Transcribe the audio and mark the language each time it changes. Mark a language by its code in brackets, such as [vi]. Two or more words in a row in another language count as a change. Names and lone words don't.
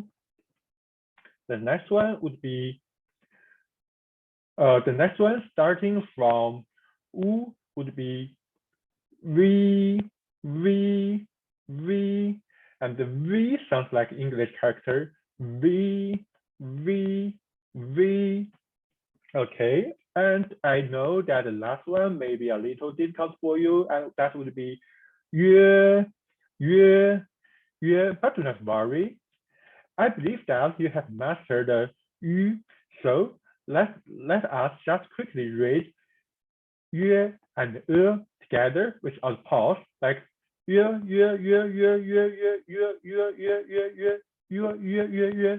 [en] The next one would be the next one starting from u would be v, v, v, and the v sounds like English character v, v, v. Okay, and I know that the last one may be a little difficult for you, and that would be yue, yue, yue, but do not worry. I believe that you have mastered the yu, so let us just quickly read yue and together without pause, like yue, yue, yue, yue, yue, yue, yue, yue, yue, yue, yue, yue, yue, yue.